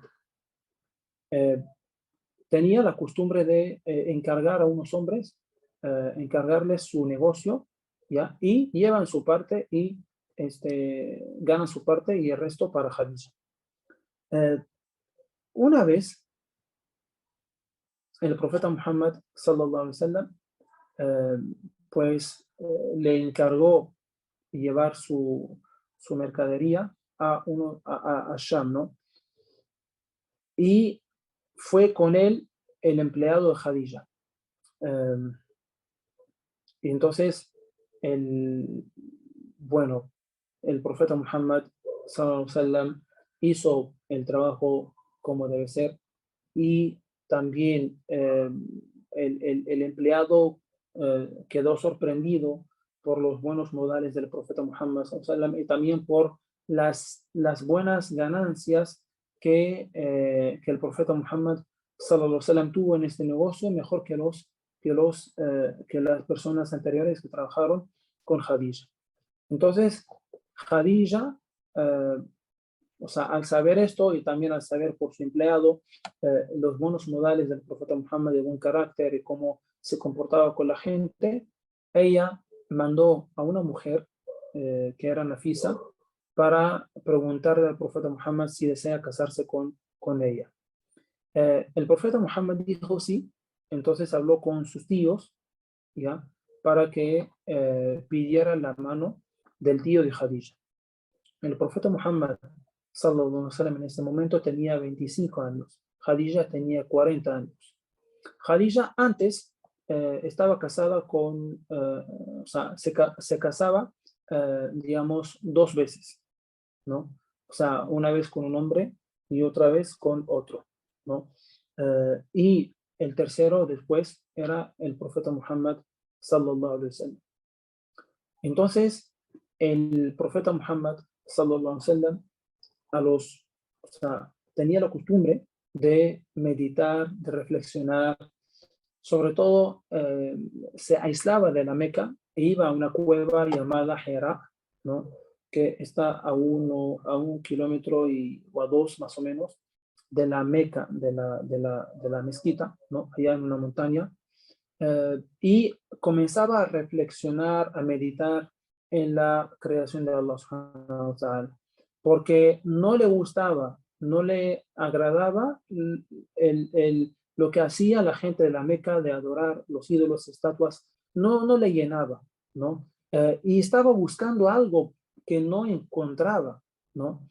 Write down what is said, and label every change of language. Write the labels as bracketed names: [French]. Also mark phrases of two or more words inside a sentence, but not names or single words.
[Spanish] Eh, Tenía la costumbre de encargar a unos hombres, encargarles su negocio, ¿ya? Y llevan su parte y ganan su parte y el resto para Khadija. Eh, una vez, el profeta Muhammad, [Arabic] صلى الله عليه وسلم, [Spanish] pues le encargó llevar su mercadería a Sham, ¿no? Y fue con él el empleado de Khadija. Eh, Y entonces, el, bueno, el profeta Muhammad [Arabic] صلى الله عليه وسلم [Spanish] hizo el trabajo como debe ser y también el empleado quedó sorprendido por los buenos modales del profeta Muhammad [Arabic] صلى الله عليه وسلم [Spanish] y también por las buenas ganancias que el profeta Muhammad [Arabic] صلى الله عليه وسلم [Spanish] tuvo en este negocio, mejor que las personas anteriores que trabajaron con Khadija. Entonces, Khadija, eh, o sea, al saber esto y también al saber por su empleado los buenos modales del profeta Muhammad, de buen carácter y cómo se comportaba con la gente, ella mandó a una mujer que era Nafisa para preguntarle al profeta Muhammad si desea casarse con ella. El profeta Muhammad dijo sí, entonces habló con sus tíos, ¿ya? Para que pidiera la mano del tío de Khadija. El profeta Muhammad, [Arabic] صلى الله عليه وسلم, [Spanish] en este momento tenía 25 años. Khadija tenía 40 años. Khadija antes estaba casada o sea, se casaba, digamos, dos veces, ¿no? O sea, una vez con un hombre y otra vez con otro, ¿no? Y el tercero después era el profeta Muhammad, [Arabic] صلى الله عليه وسلم. [Spanish] Entonces, el profeta Muhammad, [Arabic] صلى الله عليه وسلم, [Spanish] o sea, tenía la costumbre de meditar, de reflexionar, sobre todo se aislaba de la Meca e iba a una cueva llamada Hera, ¿no? Que está a 1 kilómetro o a dos más o menos de la Meca, de la mezquita, ¿no? Allá en una montaña. Y comenzaba a reflexionar, a meditar en la creación de Allah [Arabic] سبحانه وتعالى, [Spanish] porque no le gustaba, no le agradaba lo que hacía la gente de la Meca de adorar los ídolos, estatuas, no le llenaba, ¿no? Y estaba buscando algo que no encontraba, ¿no?